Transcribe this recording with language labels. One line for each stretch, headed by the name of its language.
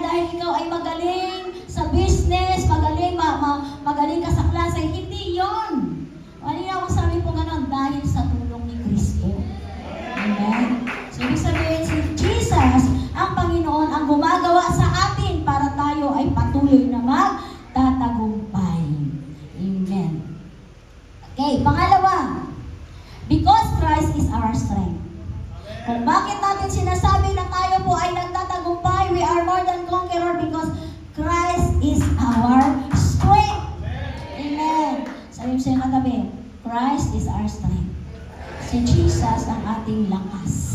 Filipino: Dahil ikaw ay magaling sa business, magaling ka sa klase, hindi yon. Ano yung sabi po ganon? Dahil sa tulong ni Kristo. Amen? So, ibig sabihin, si Jesus, ang Panginoon, ang gumagawa sa atin para tayo ay patuloy na magtatagumpay. Amen.
English: Okay,
Filipino: pangalawa,
English: because Christ is our strength.
Filipino: Kung bakit natin sinasabi na tayo po ay nagtatagumpay,
English: we are more than conqueror because Christ is our strength. Amen.
Filipino: Sabi mo sa'yo katabi,
English: Christ is our strength.
Filipino: Si Jesus ang ating lakas.